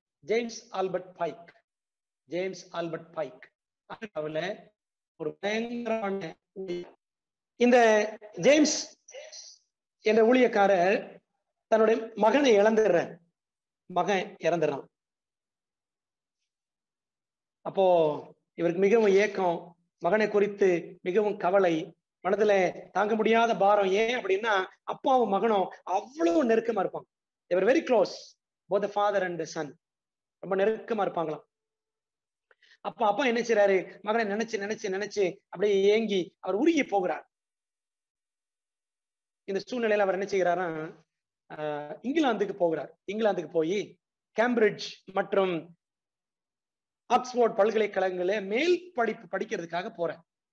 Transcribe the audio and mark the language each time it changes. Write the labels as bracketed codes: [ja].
[ta] James Albert bike, James Albert bike ஒரு பயங்கரமான இந்த ஜேம்ஸ் என்ற ஊழியக்காரர் தன்னுடைய மகனை இழந்துடுறார். மகன் இறந்துடுறான். அப்போ இவருக்கு மிகவும் ஏக்கம், மகனை குறித்து மிகவும் கவலை, மனதுல தாங்க முடியாத பாரம். ஏன் அப்படின்னா அப்பாவும் மகனும் அவ்வளவு நெருக்கமா இருப்பாங்க. [en] They're very close, both the father and the son. [ta] ரொம்ப நெருக்கமா இருப்பாங்களாம். அப்ப அப்பா என்ன செய்யறாரு, மகனை நினைச்சு நினைச்சு நினைச்சு அப்படியே ஏங்கி அவர் உருகி போகிறார். இந்த சூழ்நிலையில அவர் என்ன செய்கிறாரா, இங்கிலாந்துக்கு போகிறார். இங்கிலாந்துக்கு போய் கேம்பிரிட்ஜ் மற்றும் ஆக்ஸ்போர்ட் பல்கலைக்கழகங்கள மேல் படிப்பு படிக்கிறதுக்காக போறார்.